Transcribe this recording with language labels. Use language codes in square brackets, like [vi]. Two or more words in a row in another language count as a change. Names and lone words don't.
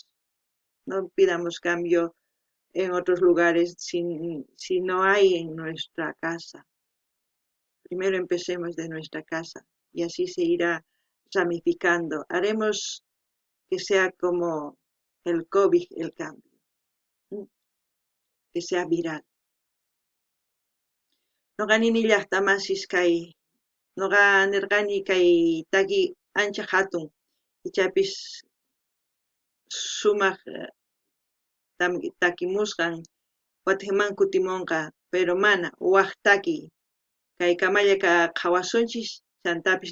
[es] No pidamos cambio en otros lugares si no hay en nuestra casa. Primero empecemos de nuestra casa y así se irá ramificando. Haremos que sea como el COVID, el cambio, que sea viral. [qu] Noqa nini llaqtamasis kay, noqa nirqani kay taki ancha hatun, ichapis sumaq takimusqan Guateman kutimunqa, pero mana waqtaki kay kamalla qhawasunchis chantapis